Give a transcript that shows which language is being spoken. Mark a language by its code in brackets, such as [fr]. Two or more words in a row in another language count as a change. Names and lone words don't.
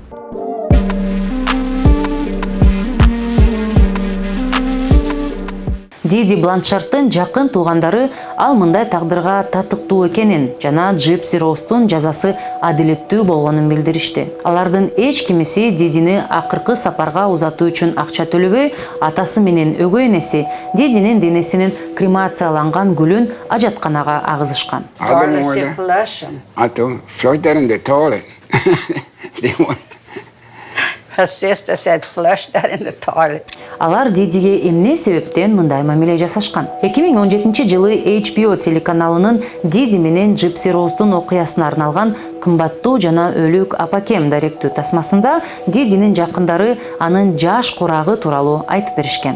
[ky] Диди Бланшардтын жакын туугандары ал мындай тагдырга татыктуу экенин жана Gypsy Rose'тун жазасы адилеттүү болгонун билдиришти. Алардын эч кимиси Дидини акыркы сапарга узатуу үчүн акча төлөбөй, атасы менен өгөй энеси Дидинин денесинин кремацияланган гүлүн ажатканага агызышкан. [en] Her sister said, flush that in the toilet. [ky] Алар Дидиге эмне себептен мындай мамиле жасашкан? 2017 жылы HBO телеканалынын Диди менен Gypsy Rose'тун окуясына арналган кымбаттуу жана өлүк апакем даректүү тасмасында Дидинин жакындары анын жаш курагы тууралуу айтып беришкен.